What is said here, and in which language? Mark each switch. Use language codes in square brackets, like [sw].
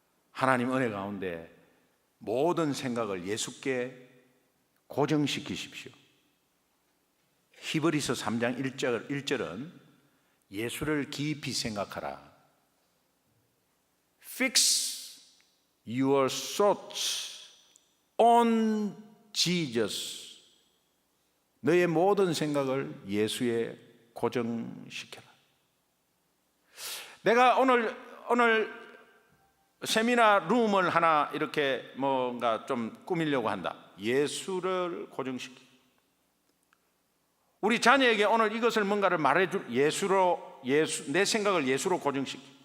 [ko] 하나님 은혜 가운데 모든 생각을 예수께 고정시키십시오. 히브리서 3장 1절은 예수를 깊이 생각하라. [en] Fix your thoughts on Jesus. [ko] 너의 모든 생각을 예수에 고정시켜라. 내가 오늘 세미나 룸을 하나 이렇게 뭔가 좀 꾸미려고 한다. 예수를 고정시키. 우리 자녀에게 오늘 이것을 뭔가를 말해줄 내 생각을 예수로 고정시키.